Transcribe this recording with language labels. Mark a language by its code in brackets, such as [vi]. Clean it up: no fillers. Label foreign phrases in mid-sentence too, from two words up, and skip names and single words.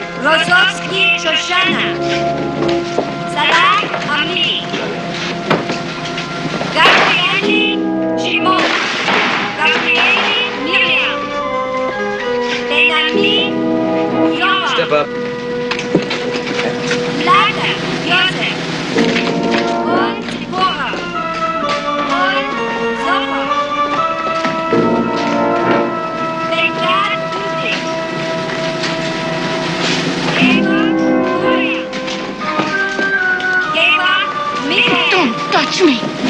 [en] Rosowski Shoshana. Salah Ami. Gabrieli Shimon. Gabrieli Miriam. Benami Yoram. Step up. Lada Joseph. Und Bora. Und Zohar. Bengat Ludwig. Don't touch me.